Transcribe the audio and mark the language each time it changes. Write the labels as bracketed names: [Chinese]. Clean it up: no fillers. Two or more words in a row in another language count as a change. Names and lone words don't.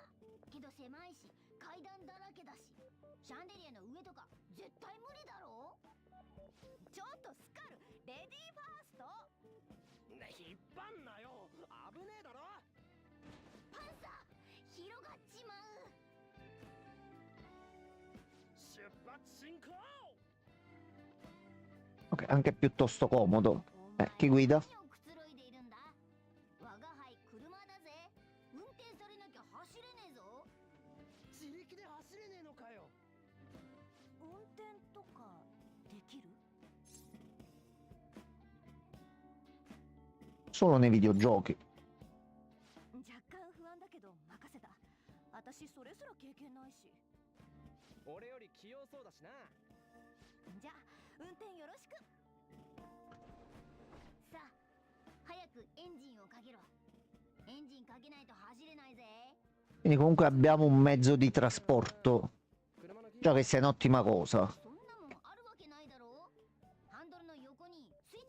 [Japanese] けど狭いし階段だらけだし、シャンデリアの上とか絶対無理だろ。ちょっとスカル、レディーファースト。ね、引っ張んなよ。危ねえだろ。パンサー広がっちまう。出発進行。 [Italian] Ok, anche piuttosto comodo. Chi guida? [Japanese] 何をくつろいでいるんだ。我が輩車だぜ。運転されなきゃ走れねえぞ。自力で走れねえのかよ。運転とかできる？ [Italian] Solo nei videogiochi. [Japanese] 若干不安だけど任せた。私それすら経験ないし。俺より器用そうだしな。じゃあ運転よろしく。さあ早くエンジンをかけろ。エンジンかけないと走れないぜ。 [Italian] Quindi comunque abbiamo un mezzo di trasporto. Già che sia un'ottima cosa. [Japanese] そんなもんあるわけないだろう。ハンドルの横に